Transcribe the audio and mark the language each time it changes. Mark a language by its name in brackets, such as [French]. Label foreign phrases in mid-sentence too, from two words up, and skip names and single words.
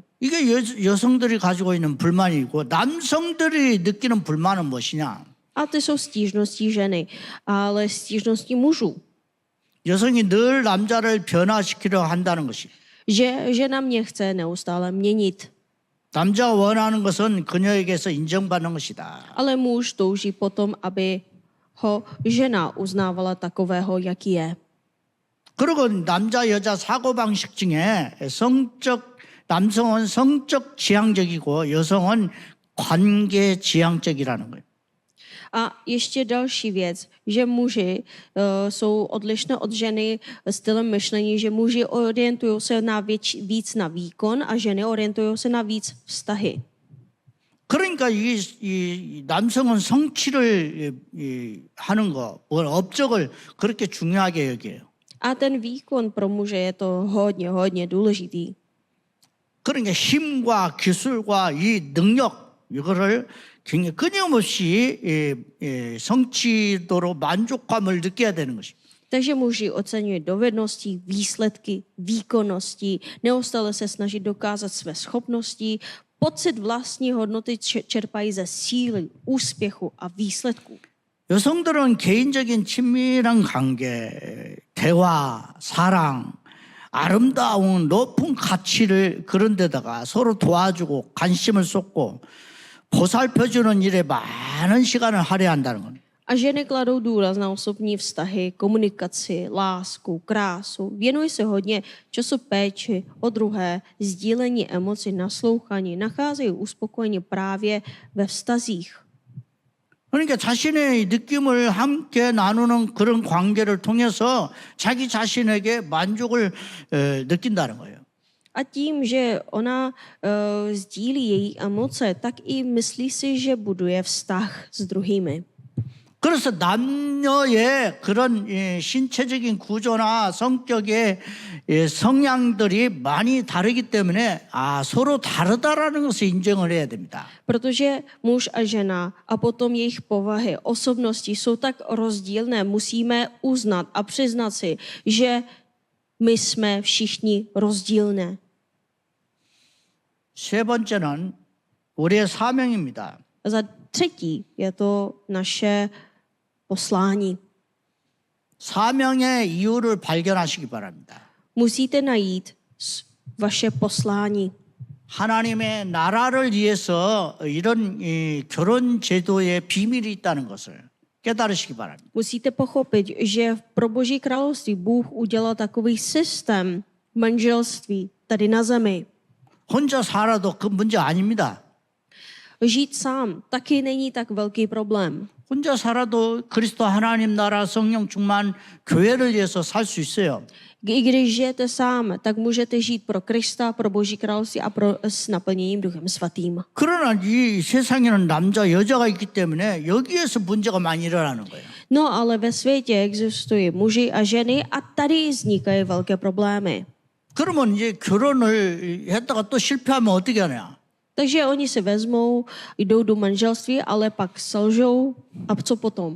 [Korean] 이게 여성들이 가지고 있는 불만이고 남성들이 느끼는 불만은 무엇이냐? [Czech] A ty jsou stížnosti ženy, ale stížnosti mužů. [Korean] 여성이 늘 남자를 변화시키려 한다는 것이. [Czech] Že žena mě chce neustále měnit. [Korean] 남자가 원하는 것은 그녀에게서 인정받는 것이다. [Czech] Ale muž touží potom, aby ho žena uznávala takového, jaký je. [Korean] 그리고 남자 여자 사고 방식 중에 남성은 성적 지향적이고 여성은 관계 지향적이라는 거예요. [Czech] A ještě další věc, že muži jsou odlišné od ženy stylem myšlení, že muži orientují se víc na výkon a ženy orientují se na víc vztahy. [Korean] 그러니까 이 남성은 성취를 하는 거, 업적을 그렇게 중요하게 여겨요. [Czech] A ten výkon pro muže je to hodně důležitý. [Korean] 그러니까 힘과 기술과 이 능력 이거를 굉장히 끊임없이 성취도로 만족감을 느껴야 되는 것입니다. [Czech] Takže muži oceňují dovednosti, výsledky, výkonnosti, neustále se snaží dokázat své schopnosti, pocit vlastní hodnoty čerpají ze síly, úspěchu a výsledků. [Korean] 여성들은 개인적인 친밀한 관계, 대화, 사랑, 아름다운 높은 가치를 그런 데다가 서로 도와주고 관심을 쏟고 보살펴주는 일에 많은 시간을 할애한다는 겁니다. [Czech] A ženy kladou důraz na osobní vztahy, komunikaci, lásku, krásu. Věnují se hodně času péči o druhé, sdílení emocí, naslouchání. Nacházejí uspokojení právě ve vztazích. [Korean] 그러니까 자신의 느낌을 함께 nanu는 그런 관계를 통해서 자기 자신에게 만족을 느낀다는 거예요. [Czech] A tím, že ona sdílí její emoce, tak i myslí si, že buduje vztah s druhými. [Korean] 그래서 남녀의 그런 신체적인 구조나 성격의 성향들이 많이 다르기 때문에 서로 다르다라는 것을 인정을 해야 됩니다. [Czech] Protože muž a žena a potom jejich povahy, osobnosti jsou tak rozdílné, musíme uznat a přiznat si, že my jsme všichni rozdílné. [Korean] 세 번째는 우리의 사명입니다. [Czech] A za třetí je to naše poslání. [Korean] 사명의 이유를 발견하시기 바랍니다. [Czech] Musíte najít vaše poslání. [Korean] 하나님의 나라를 위해서 이런 결혼 제도의 비밀이 있다는 것을 깨달으시기 바랍니다. [Czech] Musíte pochopit, že pro Boží království Bůh udělal takový systém manželství tady na zemi. [Korean] 혼자 살아도 그 문제 아닙니다. [Czech] Žít sám taky není tak velký problém. [Korean] 혼자 살아도 그리스도 하나님 나라 성령 충만 교회를 위해서 살 수 있어요. [Czech] I když žijete sám, tak můžete žít pro Krista, pro Boží království a s naplněním Duchem Svatým. [Korean] 그러나 이 세상에는 남자 여자가 있기 때문에 여기에서 문제가 많이 일어나는 거예요. [Czech] No ale ve světě existují muži a ženy a tady vznikají velké problémy. [Korean] 그러면 이제 결혼을 했다가 또 실패하면 어떻게 하냐? [Czech] Takže oni si vezmou, jdou do manželství, ale pak selžou a co potom?